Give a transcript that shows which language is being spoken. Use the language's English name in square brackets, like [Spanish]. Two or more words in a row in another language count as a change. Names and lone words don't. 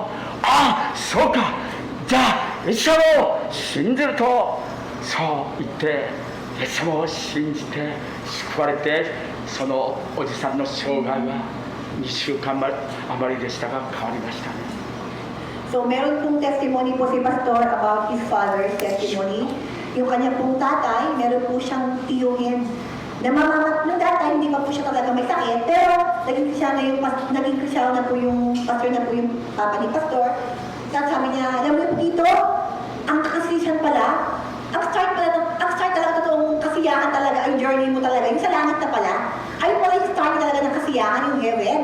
[Japanese] ああ、そうか。じゃあ、イエス様を信じると、そう言って、イエス様を信じて救われて、そのおじさんの生涯は2週間余りでしたが変わりましたね。 [Filipino] So meron pong testimony po si Pastor [English] about his father's testimony. [Filipino] Yung kanya pong tatay, meron po siyang tiyuhin. Nung dati, hindi pa po siya talaga may sakit, pero naging Christian na po yung pastor na po yung papa ni Pastor. Tapos sabi niya, alam mo po dito, ang kakasihan pala, ang start talaga totoong kasiyahan talaga, ang journey mo talaga, yung sa langit na pala, ay pala yung start talaga ng kasiyahan, yung heaven.